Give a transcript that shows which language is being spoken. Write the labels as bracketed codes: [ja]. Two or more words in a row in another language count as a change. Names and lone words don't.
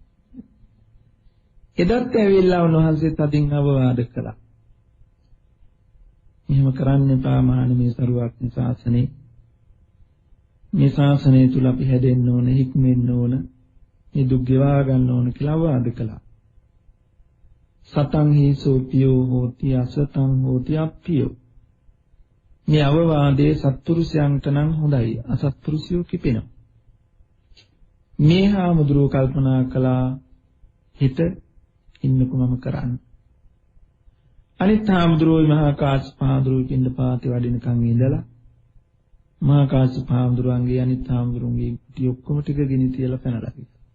[si] එදත් ඇවිල්ලා උන්වහන්සේ තදින් අවවාද කළා. එහෙම කරන්න එපා මහණෙනි මේ සරුවක් ශාසනේ. මේ ශාසනය තුල අපි හැදෙන්න ඕන, හික්මෙන්න ඕන, මේ දුක් ගෙවා ගන්න ඕන කියලා අවවාද කළා. [pi] සතං හි සෝපියෝ හෝති අසතං හෝති අප්පියෝ. [si] මේ අවවාදයේ සත්පුරුෂයන්ට නම් හොඳයි, අසත්පුරුෂයෝ කිපෙනවා. මේ හාමුදුරුවෝ කල්පනා කළා හිත ඉන්නකො මම කරන්න. අනිත් හාමුදුරුවෝ මහා කාශ්‍යප හාමුදුරුවෝ පින්ඩපාතේ වඩිනකන් ඉඳලා මහා කාශ්‍යප හාමුදුරුවන්ගේ අනිත් හාමුදුරුවන්ගේ කුටි ඔක්කොම ටික ගෙනි තියලා පැනලා ගියා.